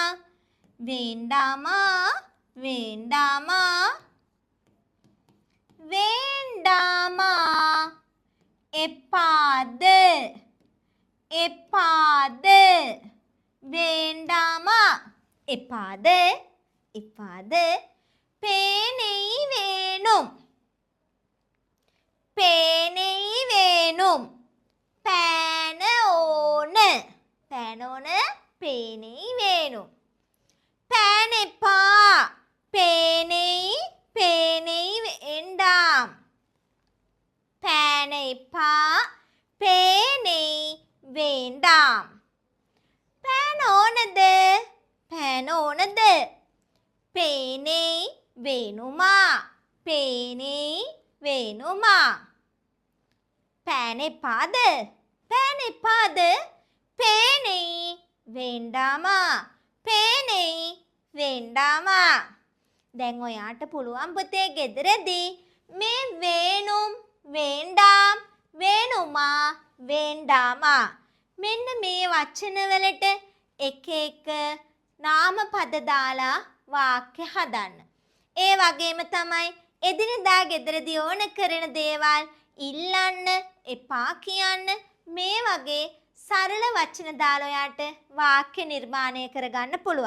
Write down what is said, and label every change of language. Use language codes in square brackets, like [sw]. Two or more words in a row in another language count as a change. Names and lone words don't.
[ta] வேண்டாமா வேண்டாமா வேண்டாமா [si] එපාද එපාද [ta] வேண்டாமா [si] එපාද එපාද [ta] பேனை வேணும் பேனை வேணும் [si] පෑන ඕන පෑන ඕන [ta] பேனை வேணும் [si] පෑන එපා [ta] பேனை வேண்டாம் [si] පෑන එපා [ta] பேனை வேண்டாம். [si] පෑන ඕනද? පෑන ඕනද? [ta] பேனை வேணுமா? பேனை வேணுமா? [si] පෑන එපාද? පෑන එපාද? [ta] பேனை வேண்டாமா? பேனை வேண்டாமா? [si] දැන් ඔයාට පුළුවන් පුතේ ගෙදරදී මේ [ta] வேணும் வேண்டாம் வேணுமா வேண்டாமா [si] මෙන්න මේ වචන වලට එක එක නාමපද දාලා වාක්‍ය හදන්න. ඒ වගේම තමයි එදිනෙදා ගෙදරදී ඕන කරන දේවල් ඉල්ලන්න, එපා කියන්න මේ වගේ සරල වචන දාලා ඔයාට වාක්‍ය නිර්මාණය කරගන්න පුළුවන්.